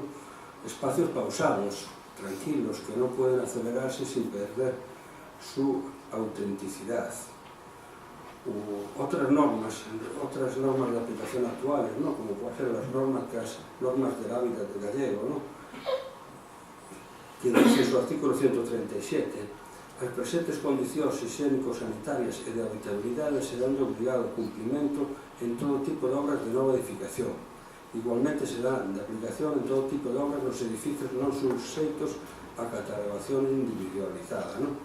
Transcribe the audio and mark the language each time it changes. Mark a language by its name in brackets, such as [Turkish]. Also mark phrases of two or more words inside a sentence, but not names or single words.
[Spanish] Espacios pausados, tranquilos, que no pueden acelerarse sin perder su autenticidad. Otras normas de aplicación actuales, ¿no? Como pueden ser las normas del hábitat gallego, ¿no? Que dice en su artículo 137, [Galician] as presentes condicións higiénico-sanitarias e de habitabilidade serán de obligado cumplimento en todo tipo de obras de nova edificación. Igualmente serán de aplicación en todo tipo de obras nos edificios non subxeitos a catalogación individualizada, ¿no?